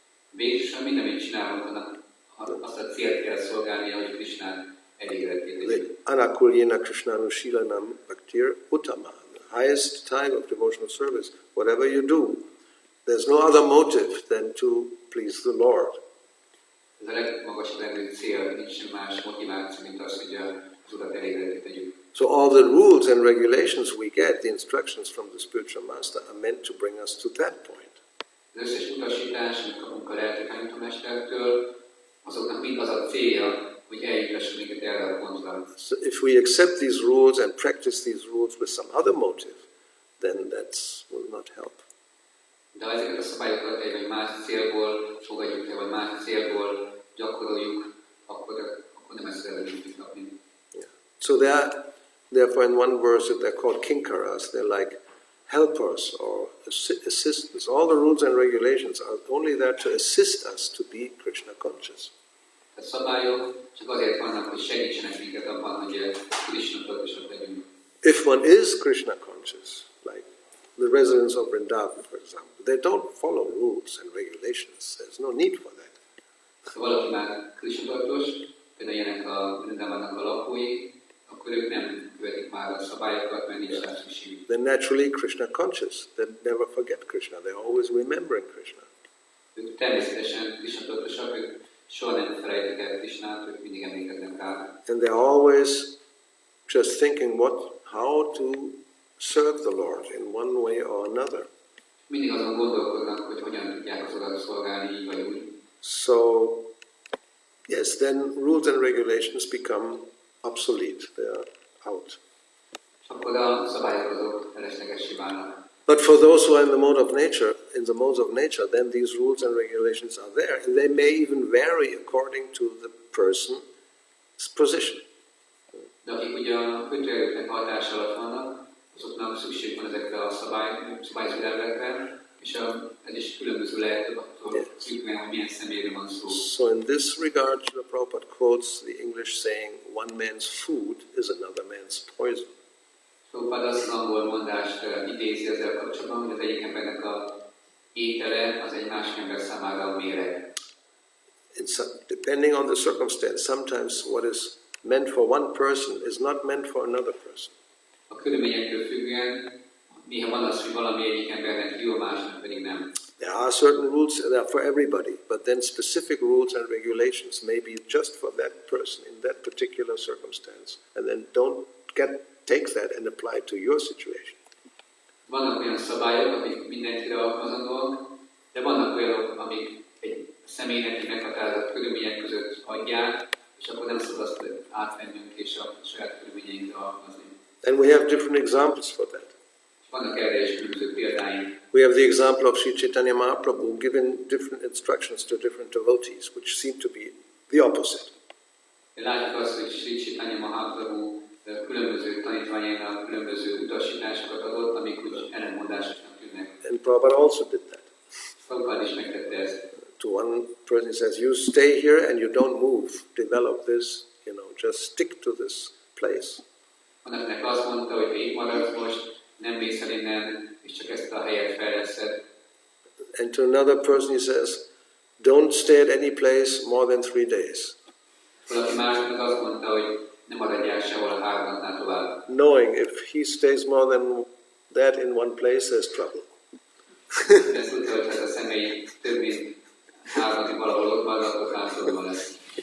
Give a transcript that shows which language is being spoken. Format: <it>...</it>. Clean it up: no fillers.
<hu>Végülis minden, amit csinálunk, annak azt a célt kell szolgálnia, hogy Krishnát elégedetté tegyük.</hu> <sa>Anakulyena Krishnanushilanam Bhaktir Uttama.</sa> <en>The highest type of devotional service, whatever you do, there's no other motive than to please the Lord.</en> <hu>Ez a legmagasabb rendű cél, nincs más motiváció, mint az, hogy az Urat elégedetté tegyük.</hu> <en>So all the rules and regulations we get, the instructions from the spiritual master, are meant to bring us to that point.</en> <hu>Az összes utasítás, amit kapunk a lelki tanítómestertől, azoknak mind az a célja, hogy eljutassuk minket erre a pontra.</hu> <en>So if we accept these rules and practice these rules with some other motive, then that will not help.</en> <hu>De ha ezeket a szabályokat egy vagy más célból fogadjuk el, vagy más célból gyakoroljuk, akkor nem ezt szeretnénk kapni.</hu> <en>Yeah. So therefore in one verse they're called kinkaras, they're like helpers or assistants. All the rules and regulations are only there to assist us to be Krishna conscious.</en> <hu>A szabályok csak azért vannak, hogy segítsenek minket abban, hogy Krishna tudatosak legyünk.</hu> <en>If one is Krishna conscious, like the residents of Vrindavan, for example, they don't follow rules and regulations. There's no need for that.</en> <hu>Ha valaki már Krishna tudatos, például ilyenek a Vrindavannak a lakói, akkor ők nem követik már a szabályokat, mert nincs rá szükség.</hu> <en>They're naturally Krishna conscious. They never forget Krishna. They're always remembering Krishna.</en> <hu>Ők természetesen Krishna tudatosak, ők soha nem felejtik el Krishnát, ők mindig emlékeznek rá.</hu> <en>And they're always just thinking how to serve the Lord in one way or another.</en> <hu>Mindig azon gondolkodnak, hogy hogyan tudják az Urat szolgálni, így vagy úgy.</hu> <en>So, yes, then rules and regulations become obsolete. They are out.</en> <hu>Akkor a szabályok azok feleslegessé válnak.</hu> <en>But for those who are in the mode of nature, in the modes of nature, then these rules and regulations are there, and they may even vary according to the person's position.</en> <hu>De akik ugye a kötőerőknek hatás alatt vannak, azoknak szükség van ezekre a szabályozó elvekre, és ez is különböző lehet attól függően, hogy milyen személyről van szó.</hu> <en>So in this regard, Srila Prabhupada quotes the English saying, one man's food is another man's poison.</en> <hu>Prabhupada azt az angol mondást idézi ezzel kapcsolatban, hogy az egyik embernek a étele az egy másik ember számára a méreg.</hu> <en>Depending on the circumstance, sometimes what is meant for one person is not meant for another person.</en> <hu>A körülményektől függően néha van az, hogy valami egyik embernek jó, a másnak pedig nem.</hu> <en>There are certain rules that are for everybody, but then specific rules and regulations may be just for that person in that particular circumstance, and then don't take that and apply it to your situation.</en> <hu>Vannak olyan szabályok, amik mindenkire alkalmazandóak, de vannak olyanok, amik egy személynek meghatározott körülmények között adják, és akkor nem szabad azt átvennünk és a saját körülményeinkre alkalmazni.</hu> <en>And we have different examples for that.</en> <hu>Vannak erre is különböző példáink.</hu> <en>We have the example of Sri Chaitanya Mahaprabhu giving different instructions to different devotees, which seem to be the opposite.</en> <hu>Látjuk azt, hogy Sri Chaitanya Mahaprabhu különböző tanítványainak különböző utasításokat adott, amik úgy ellenmondásosnak tűnnek.</hu> <en>And Prabhupada also did that.</en> <hu>Prabhupada is megtette ezt.</hu> <en>To one person he says, you stay here and you don't move, develop this, just stick to this place.</en> <hu>Annak azt mondta, hogy te itt maradsz most, nem mész el innen, és csak ezt a helyet fejleszed.</hu> <en>And to another person he says, don't stay at any place more than 3 days.</en> <hu>Valaki másnak azt mondta, hogy nem maradjál sehol 3 napnál tovább.</hu> <en>Knowing if he stays more than that in one place, there's trouble.</en> <hu>Ezt tudta, hogy ez a személy több mint 3 napig valahol ott marad, akkor probléma lesz.</hu>